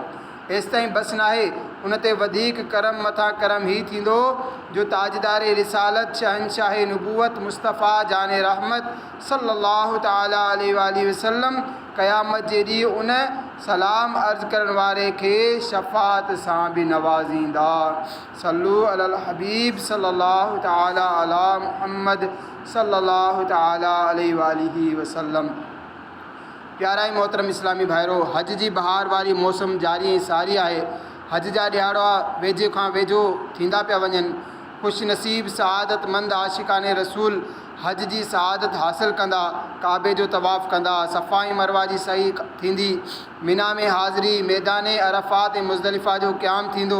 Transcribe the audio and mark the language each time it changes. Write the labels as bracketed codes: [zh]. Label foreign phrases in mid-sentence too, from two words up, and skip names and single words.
[sd] एसि ताईं बसि नाहे, उन ते वधीक करम मथां करम ही थींदो जो ताजदार रिसालत शहनशाह नबूवत मुस्तफ़ा जान रहमत [ar] صلى الله تعالى عليه وسلم [sd] क़यामत जे ॾींहुं उन सलाम अर्ज़ करण वारे खे शफ़ाअत सां बि नवाज़ींदा। [ar] صلوا على الحبيب صلى الله تعالى على محمد صلى الله تعالى عليه وسلم. [sd] प्यारा ई मोहतरम इस्लामी भाइरो, हज जी बहार वारी मौसम जारी ऐं सारी आहे। हज जा ॾियारा वेझे खां वेझो थींदा पिया वञनि। ख़ुशि नसीब सआदतमंद आशिक़ाने रसूल हज जी सआदत हासिल कंदा, काबे जो तवाफ़ कंदा, सफ़ा ऐं मरवा जी सही थींदी, मिना में हाज़िरी, मैदान अरफ़ात ऐं मुज़दलिफ़ा जो क़याम थींदो।